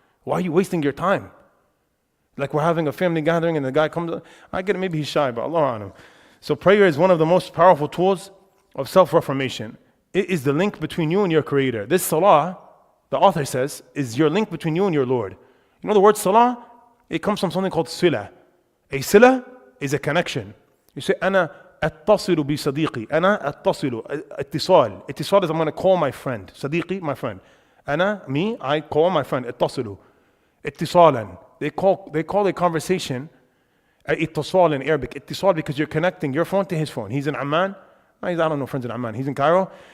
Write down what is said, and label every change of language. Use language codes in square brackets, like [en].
[en] Why are you wasting your time? Like we're having a family gathering and the guy comes, I get it, maybe he's shy, but Allah anhu. So prayer is one of the most powerful tools of self-reformation. It is the link between you and your Creator. This salah, the author says, is your link between you and your Lord. You know the word salah? It comes from something called sila. A sila is a connection. You say, [ar] أنا أتصل بصديقي. أنا أتصل. اتصال. [en] اتصال is I'm going to call my friend. صديقي, my friend. أنا, me, I call my friend. [ar] اتصل. اتصالا. [en] They call a conversation اتصال in Arabic. اتصال because you're connecting your phone to his phone. He's in Amman. I don't know friends in Amman. He's in Cairo.